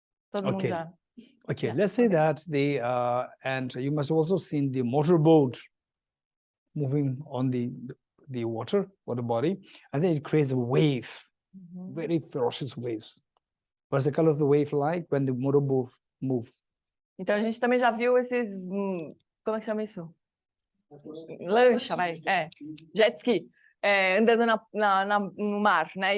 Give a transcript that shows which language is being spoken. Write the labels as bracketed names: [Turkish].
[Portuguese] Todo mundo já. Okay, Yeah, [English] let's say that and you must have also seen the motorboat moving on the water body, and then it creates a wave, very ferocious waves. What's the color of the wave like when the motorboat moves? [Portuguese] Então a gente também já viu esses, como é que chama isso? Lancha, jet ski, andando no mar, né?